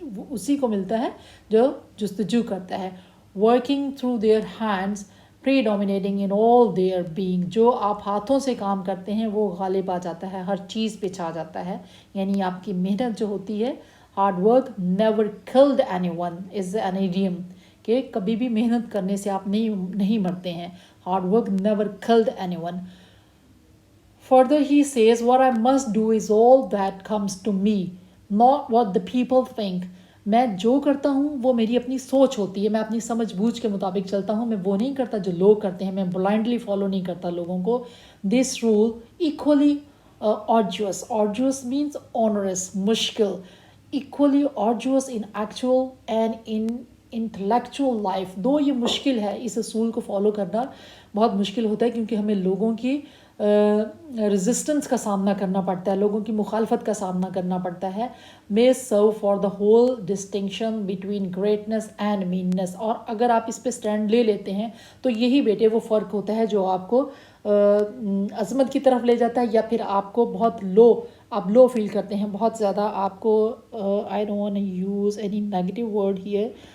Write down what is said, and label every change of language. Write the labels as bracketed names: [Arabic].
[Urdu] اسی کو ملتا ہے جو جستجو کرتا ہے. [English] working through their hands predominating in all their being, [Urdu] جو آپ ہاتھوں سے کام کرتے ہیں وہ غالب آ جاتا ہے, ہر چیز پہ چھا جاتا ہے. یعنی آپ کی محنت جو ہوتی ہے, [English] hard work never killed anyone is an idiom, [Urdu] کہ کبھی بھی محنت کرنے سے آپ نہیں مرتے ہیں. [English] hard work never killed anyone. Further he says, what I must do is all that comes to me, not what the people think. [Urdu] میں جو کرتا ہوں وہ میری اپنی سوچ ہوتی ہے, میں اپنی سمجھ بوجھ کے مطابق چلتا ہوں, میں وہ نہیں کرتا جو لوگ کرتے ہیں, میں بلائنڈلی فالو نہیں کرتا لوگوں کو. [English] This rule equally arduous means onerous, مشکل, equally arduous in actual and in intellectual life. [Urdu] دو یہ مشکل ہے, اس اصول کو فالو کرنا بہت مشکل ہوتا ہے کیونکہ ہمیں لوگوں کی ریزسٹنس کا سامنا کرنا پڑتا ہے, لوگوں کی مخالفت کا سامنا کرنا پڑتا ہے. [English] may serve for the whole distinction between greatness and meanness. [Urdu] اور اگر آپ اس پہ سٹینڈ لے لیتے ہیں تو یہی بیٹے وہ فرق ہوتا ہے جو آپ کو عظمت کی طرف لے جاتا ہے یا پھر آپ کو بہت آپ لو فیل کرتے ہیں, بہت زیادہ آپ کو [English] I don't want to use any negative word here.